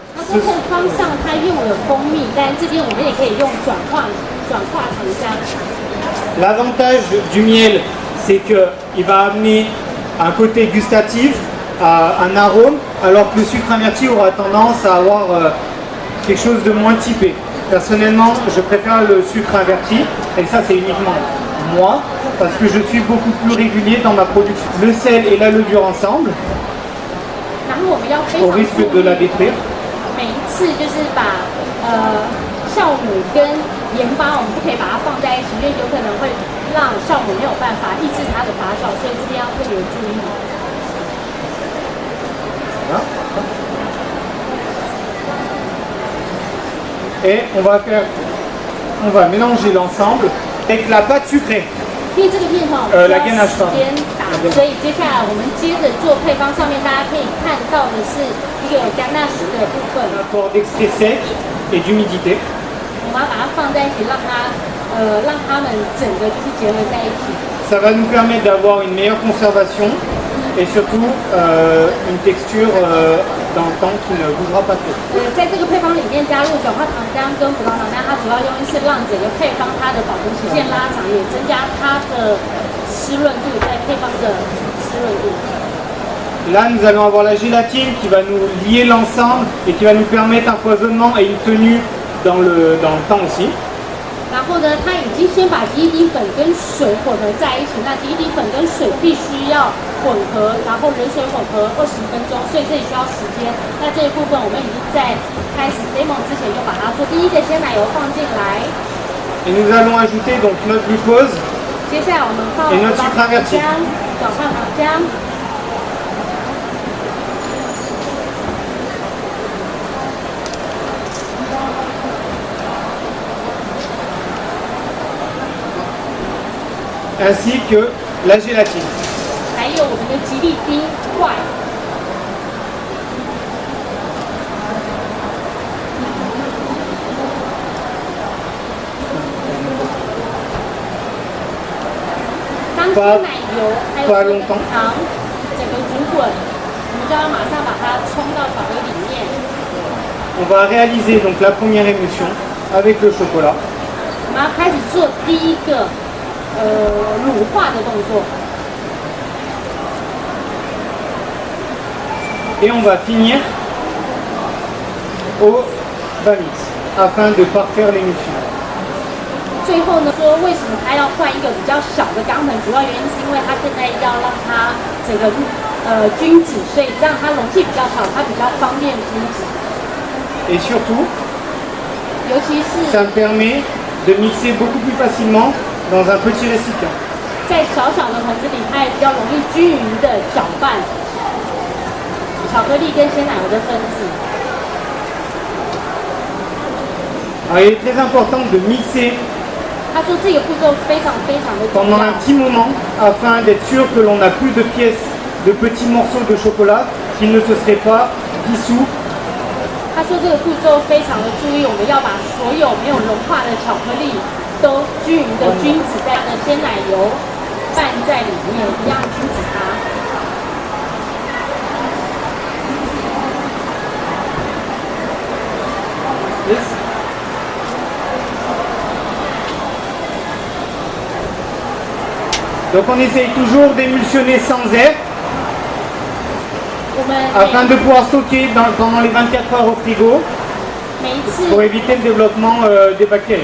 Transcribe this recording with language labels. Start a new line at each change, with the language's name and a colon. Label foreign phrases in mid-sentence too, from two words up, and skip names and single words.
Chinese: 不同方向它用了蜂蜜，但这边我们也可以用转化糖浆。
French: L'avantage du miel, c'est qu'il va amener un côté gustatif, un arôme, alors que le sucre inverti aura tendance à avoir quelque chose de moins typé. Personnellement, je préfère le sucre inverti, et ça c'est uniquement moi, parce que je suis beaucoup plus régulier dans ma production. Le sel et la levure ensemble, au risque de la détruire.
Chinese: 每一次就是把酵母跟盐巴，我们不可以把它放在一起，因为有可能会让酵母没有办法抑制它的发酵，所以这边要特别注意。
French: Et on va mélanger l'ensemble avec la pâte sucrée.
Chinese: 因为这个面哈，
French: la ganache
Chinese: 时间打，所以接下来我们接着做配方，上面大家可以看到的是一个 ganache 的部分。
French: Apport d'extrait sec et d'humidité.
Chinese: 我们要把它放在一起，让它们整个就是结合在一起。
French: Ça va nous permettre d'avoir une meilleure conservation et surtout une texture dans le temps qui ne bougera pas trop.
Chinese: 在这个配方里面加入转化糖浆跟葡萄糖浆，它主要用意是让整个配方它的保存期限拉长，也增加它的湿润度，在配方的湿润度。
French: Là, nous allons avoir la gélatine qui va nous lier l'ensemble et qui va nous permettre un foisonnement et une tenue dans le temps aussi.
Chinese: 然后呢，它已经先把第一滴粉跟水混合在一起，那第一滴粉跟水必须要混合，然后冷水混合20分钟，所以这里需要时间。那这一部分我们已经在开始 demo 之前就把它做。第一个鲜奶油放进来。
French: Et nous allons ajouter donc notre glucose.
Chinese: 接下来我们放葡萄糖浆、转化糖浆。
French: Ainsi que la gélatine.
Chinese: 还有我们的吉利丁块。当鲜奶油还有糖整个煮滚，我们就要马上把它冲到巧克力里面。
French: On va réaliser donc la première émulsion avec le chocolat.
Chinese: 我们要开始做第一个乳化的动作。
French: Et on va finir au bas-mix afin de parfaire l'émulsion.
Chinese: 最后呢，说为什么它要换一个比较小的缸盆？主要原因是因为它现在要让它整个均质，所以这样它容器比较小，它比较方便均质。
French: Et surtout,
Chinese: 尤其是
French: ça me permet de mixer beaucoup plus facilement dans un petit récipient.
Chinese: 在小小的盆子里，它也比较容易均匀的搅拌巧克力跟鲜奶油的分子。
French: Alors, il est très important de mixer
Chinese: 他说这个步骤非常非常的重
French: pendant
Chinese: 要
French: un。petit moment afin d'être sûr que l'on n'a plus de pièces, de petits morceaux de chocolat qui ne se seraient pas dissous.
Chinese: 他说这个步骤非常的注意，我们要把所有没有融化的巧克力都均匀的均质在它的鲜奶油拌在里面，一样均质它。
French: Donc on essaye toujours d'émulsionner sans air afin de pouvoir stocker pendant les 24 heures au frigo pour éviter le développement des bactéries.